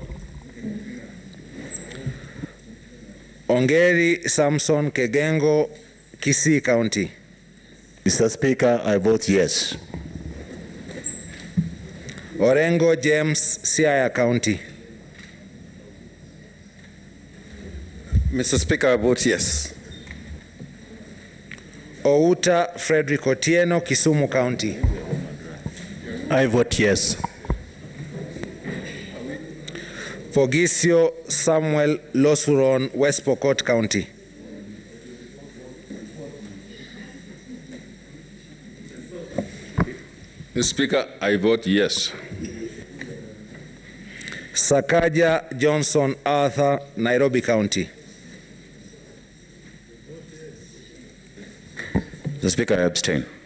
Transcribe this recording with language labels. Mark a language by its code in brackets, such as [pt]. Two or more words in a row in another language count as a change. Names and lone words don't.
[en] Ongeri Samson Kegengo, Kisii County. Mr. Speaker, I vote yes. Orengo James, Siaya County. Mr. Speaker, I vote yes. Outa Frederick Otieno, Kisumu County. I vote yes. Fogisio Samuel Losuron, West Pokot County. Mr. Speaker, I vote yes. Sakaja Johnson Arthur, Nairobi County. Mr. Speaker, I abstain.